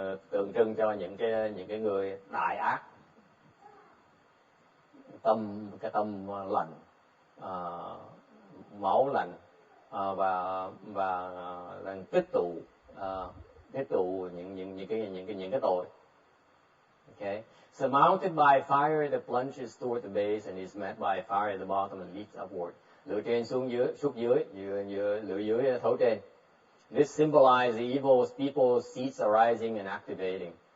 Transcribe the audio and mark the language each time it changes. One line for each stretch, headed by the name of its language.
Vietnamese: Tượng trưng cho những cái người đại ác, cái tâm lạnh, máu lạnh, và đang tích tụ những cái tội.
English: Okay. Surmounted by fire that plunges toward the base and is met by fire at the bottom and leaps upward.
Vietnamese: Lửa trên xuống dưới, lửa dưới thấu trên.
English: This symbolizes the evil people's seeds arising and activating.